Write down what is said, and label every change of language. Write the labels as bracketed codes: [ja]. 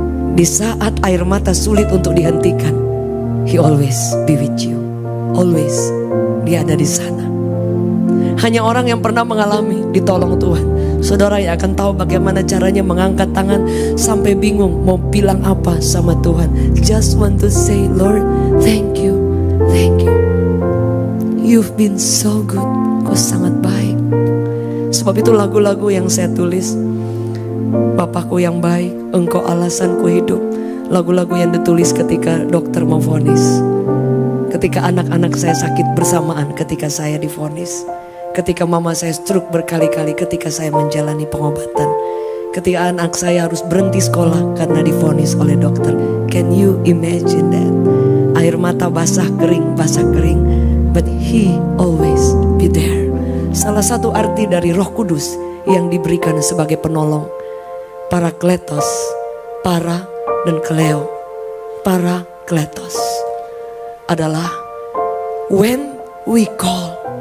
[id] Di saat air mata sulit untuk dihentikan, [en] He always be with you. [id] Always Dia ada di sana. Hanya orang yang pernah mengalami ditolong Tuhan, saudara yang akan tahu bagaimana caranya mengangkat tangan sampai bingung mau bilang apa sama Tuhan. [en] Just want to say, Lord, thank you, thank you. You've been so good. [id] Kau sangat baik. Sebab itu lagu-lagu yang saya tulis Bapakku yang baik, Engkau alasanku hidup. Lagu-lagu yang ditulis ketika dokter memvonis, ketika anak-anak saya sakit bersamaan ketika saya divonis, ketika mama saya stroke berkali-kali ketika saya menjalani pengobatan, ketika anak saya harus berhenti sekolah karena divonis oleh dokter. [en] Can you imagine that? [id] Air mata basah kering, [en] but He always be there. [id] Salah satu arti dari Roh Kudus yang diberikan sebagai penolong, Parakletos, para dan Kleo. [en] Parakletos adalah when we call.